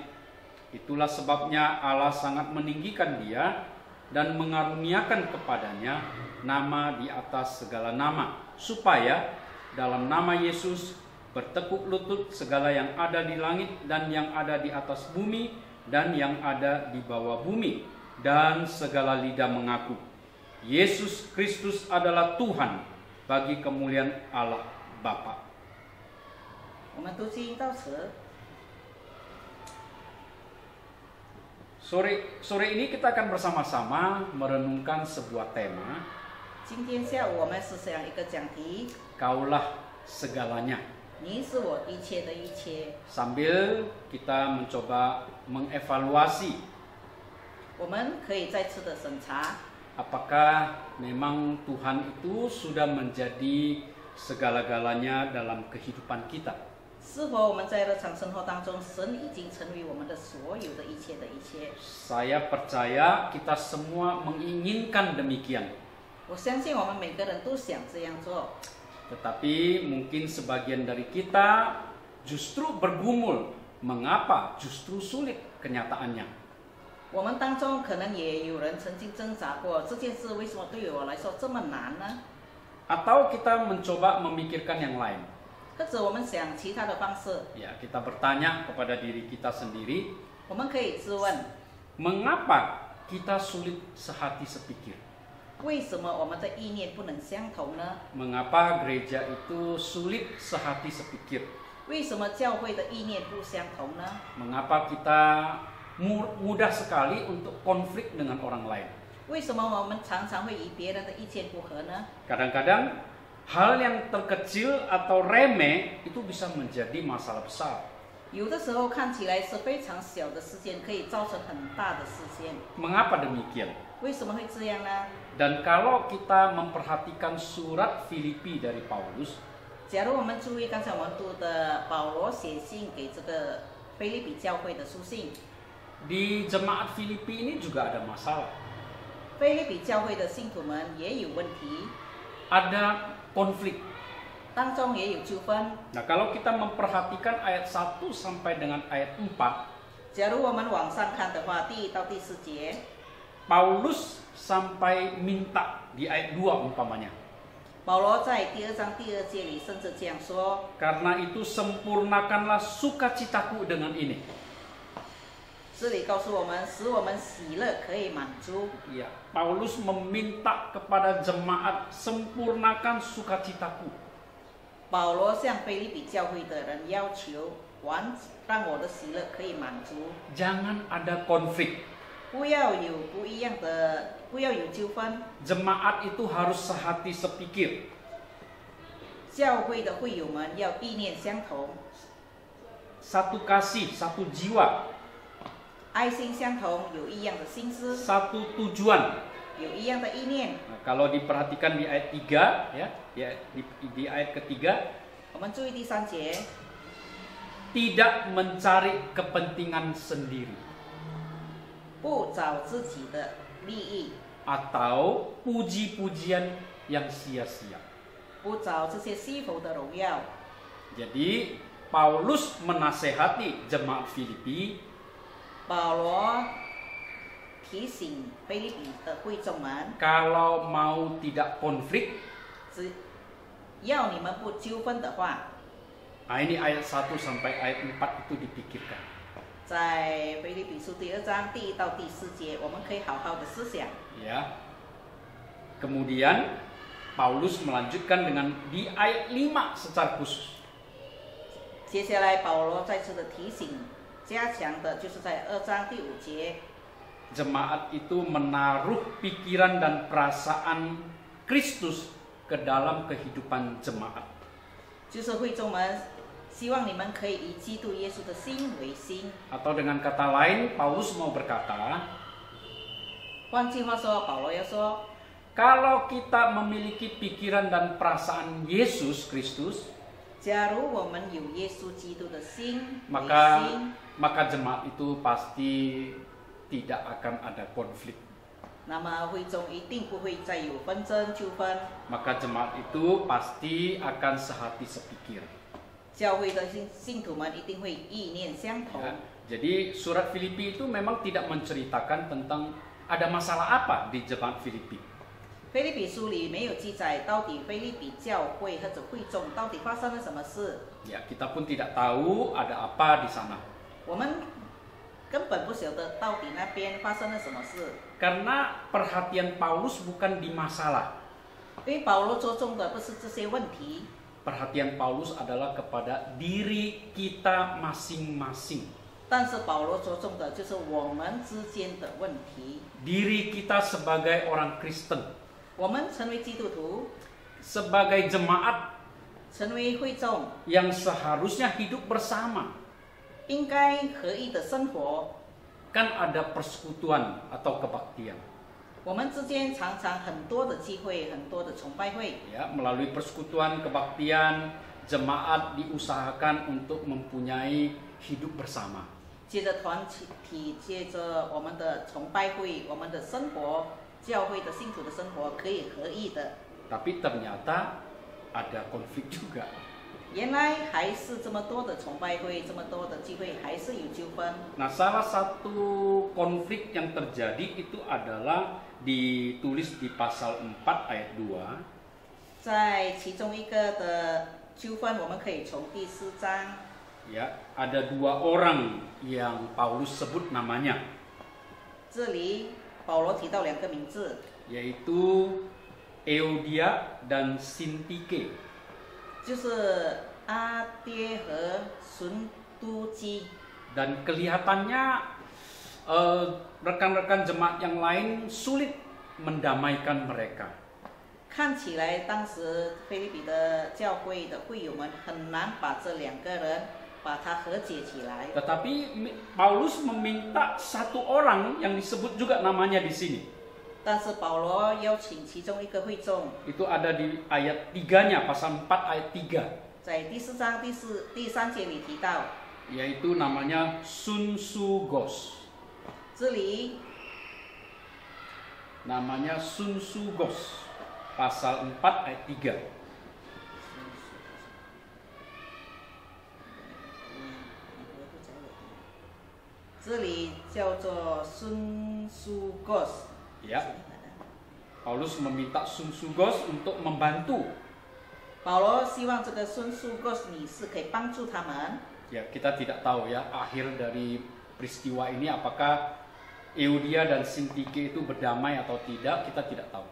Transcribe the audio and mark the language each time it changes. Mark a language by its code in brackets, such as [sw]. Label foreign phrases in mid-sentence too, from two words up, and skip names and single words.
[id] Itulah sebabnya Allah sangat meninggikan dia dan mengaruniakan kepadanya nama di atas segala nama, supaya dalam nama Yesus bertekuk lutut segala yang ada di langit dan yang ada di atas bumi dan yang ada di bawah bumi, dan segala lidah mengaku Yesus Kristus adalah Tuhan, bagi kemuliaan Allah Bapa. [zh] 我们读经到此。 [id] Sore ini kita akan bersama-sama merenungkan sebuah tema. [zh] 今天下午我们是想一个讲题， [id] Kaulah segalanya. [zh] 你是我一切的一切。 [id] Sambil kita mencoba mengevaluasi [zh] 我们可以再次的审查， [id] apakah memang Tuhan itu sudah menjadi segala-galanya dalam kehidupan kita. [zh] 是否我们在日常生活当中，神已经成为我们的所有的一切的一切。 [id] Saya percaya kita semua menginginkan demikian. [zh] 我相信我们每个人都想这样做， [id] Tetapi mungkin sebagian dari kita justru bergumul, mengapa justru sulit kenyataannya. [zh] 我们当中可能也有人曾经挣扎过，这件事为什么对我来说这么难呢？ [id] Atau kita mencoba memikirkan yang lain. [zh] 或者我们想其他的方式， [id] Ya, kita bertanya kepada diri kita sendiri, [zh] 我们可以自问： [id] mengapa kita sulit sehati sepikir? [zh] 为什么我们的意念不能相同呢？ [id] Mengapa gereja itu sulit sehati sepikir? [zh] 为什么教会的意念不相同呢？ [id] Mengapa kita mudah sekali untuk konflik dengan orang lain? [zh] 为什么我们常常会与别人的意见不合呢？ [id] Kadang-kadang hal yang terkecil atau remeh itu bisa menjadi masalah besar. [zh] 有的时候看起来是非常小的事件，可以造成很大的事件。 [id] Mengapa demikian? [zh] 为什么会这样呢？ [id] Dan kalau kita memperhatikan surat Filipi dari Paulus, [zh] 假如我们注意刚才我们读的保罗写信给这个腓立比教会的书信， [id] di jemaat Filipi ini juga ada masalah. [zh] 腓立比教会的信徒们也有问题， [id] Ada konflik. [zh] 当中也有纠纷。 [id] Nah, kalau kita memperhatikan ayat 1 sampai dengan ayat 4, [zh] 假如我们往上看的话，第1到第4节， [id] Paulus sampai minta di ayat 2 umpamanya. [zh] 保罗在第2章第2节里甚至这样说： [id] Karena itu sempurnakanlah sukacitaku dengan ini. [zh] 这里告诉我们，使我们喜乐可以满足。 [id] Ya, Paulus meminta kepada jemaat, sempurnakan sukacitaku. [zh] 保罗向腓立比教会的人要求，让我的喜乐可以满足， [id] Jangan ada konflik. [zh] 不要有不一样的，不要有纠纷。 [id] Jemaat itu harus sehati sepikir. [zh] 教会的会友们要意念相同， [id] Satu kasih, satu jiwa, [zh] 爱心相同，有一样的心思， [id] satu tujuan. [zh] 有一样的意念。 [id] Nah, kalau diperhatikan di ayat 3, ya, di ayat ketiga, [zh] 我们注意第3节， [id] tidak mencari kepentingan sendiri [zh] 不找自己的利益， [id] atau puji-pujian yang sia-sia. [zh] 不找这些虚浮的荣耀。 [id] Jadi Paulus menasehati jemaat Filipi, [zh] 保罗提醒腓立比的会众们， [id] kalau mau tidak konflik, [zh] 只要你们不纠纷的话， [id] nah ini ayat 1 sampai ayat 4 itu dipikirkan. [zh] 在腓立比书第2章第1到第4节，我们可以好好的思想。 [id] Ya. Kemudian Paulus melanjutkan dengan di ayat 5 secara khusus. [zh] 接下来保罗再次的提醒，加强的就是在2章第5节， [id] Jemaat itu menaruh pikiran dan perasaan Kristus ke dalam kehidupan jemaat. [zh] 就是会众们希望你们可以以基督耶稣的心为心。 [id] Atau dengan kata lain, Paulus mau berkata, [zh] 换句话说，保罗要说， [id] kalau kita memiliki pikiran dan perasaan Yesus Kristus, [zh] 假如我们有耶稣基督的心为 [id] maka [zh] 心， [id] jemaat itu pasti tidak akan ada konflik. [zh] 那么会众一定不会再有纷争纠纷， [id] Maka jemaat itu pasti akan sehati sepikir. [zh] 教会的信徒们一定会意念相同。 [id] Ya, jadi surat Filipi itu memang tidak menceritakan tentang ada masalah apa di jemaat Filipi. [zh] 腓立比书里没有记载到底腓立比教会或者会众到底发生了什么事， [id] Ya, kita pun tidak tahu ada apa di sana. [zh] 我们根本不晓得到底那边发生了什么事。 [id] Karena perhatian Paulus bukan di masalah. [zh] 因为保罗着重的不是这些问题， [id] Perhatian Paulus adalah kepada diri kita masing-masing. [zh] 但是保罗着重的就是我们之间的问题。 [id] Diri kita sebagai orang Kristen, [zh] 我们成为基督徒， [id] sebagai jemaat [zh] 成为会众， [id] yang seharusnya hidup bersama. [zh] 应该合一的生活。 [id] Kan ada persekutuan atau kebaktian. [zh] 我们之间常常很多的机会，很多的崇拜会。 [id] Ya, melalui persekutuan kebaktian, jemaat diusahakan untuk mempunyai hidup bersama. [zh] 接着团体，接着我们的崇拜会，我们的生活，教会的信徒的生活可以合一的。 [id] Tapi ternyata ada konflik juga. [zh] 原来还是这么多的崇拜会，这么多的聚会，还是有纠纷。 [id] Nah, salah satu konflik yang terjadi itu adalah ditulis di pasal 4 ayat 2. [zh] 在其中一个的纠纷，我们可以从第4章， [id] Ya, ada 2 orang yang Paulus sebut namanya, [zh] 这里保罗提到2个名字， [id] yaitu Euodia dan Sintike. [zh] 就是阿爹和孙都基。 [id] Dan kelihatannya rekan-rekan jemaat yang lain sulit mendamaikan mereka. [zh] 看起来当时菲律比的教会的会友们很难把这2个人把它和解起来。 [id] Tetapi Paulus meminta 1 orang yang disebut juga namanya di sini. [zh] 但是保罗邀请其中一个会众， [id] Itu ada di ayat 3-nya, pasal 4 ayat 3. [zh] 在第4章第3节里提到， [id] Yaitu namanya Sunsugos. [zh] 这里 [id] Namanya Sunsugos. Pasal 4 ayat 3. [zh] 这里叫做孙苏 gos。 [id] Ya. Paulus meminta Sunsugos untuk membantu. [zh] 保罗希望这个孙苏 gos 女士可以帮助他们。 [id] Ya, kita tidak tahu ya akhir dari peristiwa ini apakah Euodia dan Sintike itu berdamai atau tidak, kita tidak tahu.